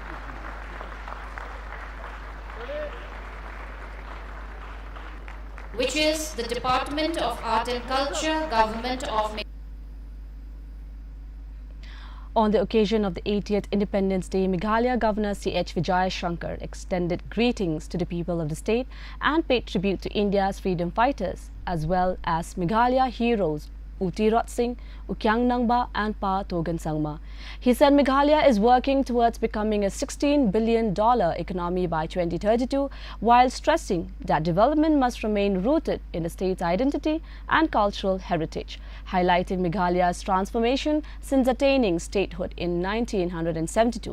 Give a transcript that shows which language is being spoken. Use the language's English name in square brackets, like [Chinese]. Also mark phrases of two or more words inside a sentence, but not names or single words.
[English] Which is the Department of Art and Culture, Government of On the occasion of the 80th Independence Day, Meghalaya Governor C.H. Vijayashankar extended greetings to the people of the state and paid tribute to India's freedom fighters, as well as Meghalaya heroes Utirot Singh, Ukyang Nangba and Pa Togan Sangma. He said Meghalaya is working towards becoming a $16 billion economy by 2032, while stressing that development must remain rooted in the state's identity and cultural heritage, highlighting Meghalaya's transformation since attaining statehood in 1972.